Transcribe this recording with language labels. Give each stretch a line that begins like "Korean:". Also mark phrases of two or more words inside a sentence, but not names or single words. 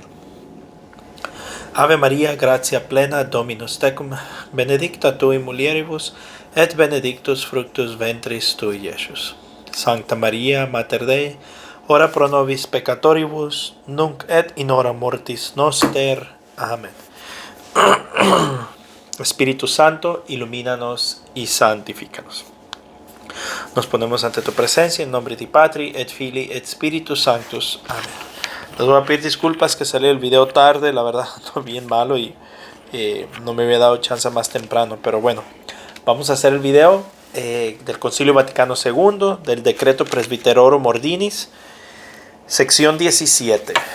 Latin: Ave Maria, gratia plena, Dominus tecum, benedicta tu in mulieribus, et benedictus fructus ventris tui, Iesus. Sancta Maria, Mater Dei, ora pro nobis peccatoribus, nunc et in hora mortis noster.
Spanish: Amén. Espíritu Santo, ilumínanos y santifícanos. Nos ponemos ante tu presencia en nombre de
Latin: Patri, et Filii, et Spiritus Sanctus.
Spanish: Amén. Les voy a pedir disculpas que salió el video tarde, la verdad, ando bien malo y no me había dado chance más temprano, pero bueno, vamos a hacer el video del Concilio Vaticano II, del Decreto Presbyterorum Ordinis, sección 17.